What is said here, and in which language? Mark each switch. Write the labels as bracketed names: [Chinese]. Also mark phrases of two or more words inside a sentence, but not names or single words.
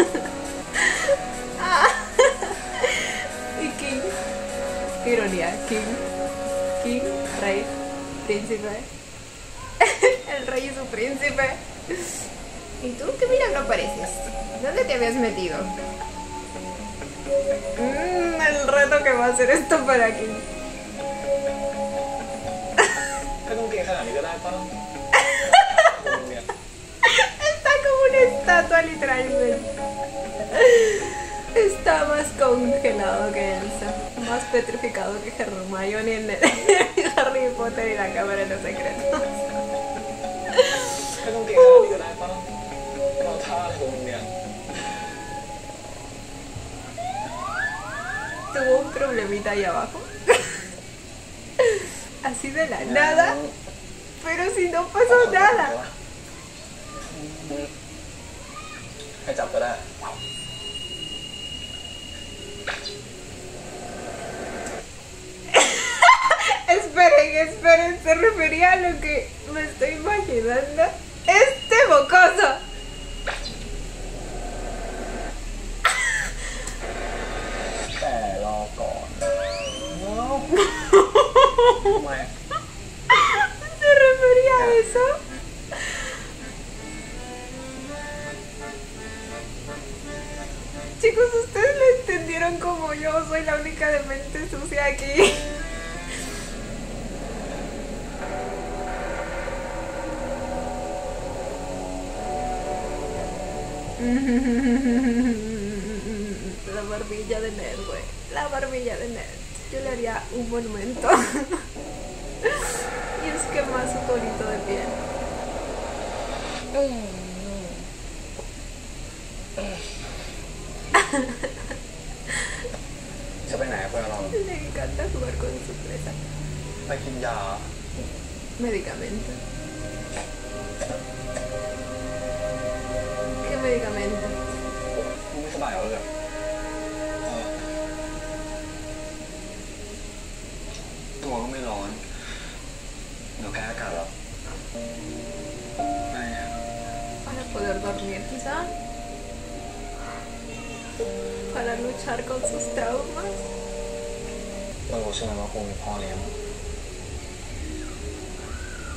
[Spanish] Y King, qué ironía, King, rey, príncipe. El rey y su príncipe. ¿Y tú qué milagro pareces? ¿Dónde te habías metido? El reto que va a hacer esto para King. [Thai] ก็ต้องเกย์ขนาดนี้ก็ได้ป่ะ [Spanish] Está como una estatua literalmente. Está más congelado que Elsa, más petrificado que Hermione en Harry Potter y la Cámara de los Secretos. [Thai] ก็ต้องเกย์ขนาดนี้ก็ได้ป่ะเราท่าอะไรของมึงเนี่ย [Spanish] Tuvo un problemita ahí abajo. Así de la nada. Pero si no pasó nada. [Thai] ให้จับก็ได้ [Spanish] Esperen, se refería a lo que me estoy imaginando. ¡Este mocoso! [Thai] แต่รอก่อนทำไม [Spanish] ¿Se refería a eso? Chicos, ustedes lo entendieron como yo soy la única de mente sucia aquí. La barbilla de Ned, güey. La barbilla de Ned. Yo le haría un monumento. Y es que más su tonito de piel. [Thai] จะไปไหนเพื่อนเรา [Spanish] Le encanta jugar con su presa. [Thai] ไปกินยา [Spanish] Medicamento. ¿Qué medicamento? [Thai] กูไม่สบายเหรอเลยตัวก็ไม่ร้อนเดี๋ยวแพ้อากาศหรอไม่ [Spanish] Para poder dormir, quizá. Para luchar con sus traumas. [Thai] เรารู้ใช่ไหมว่าคงมีพ่อเลี้ยง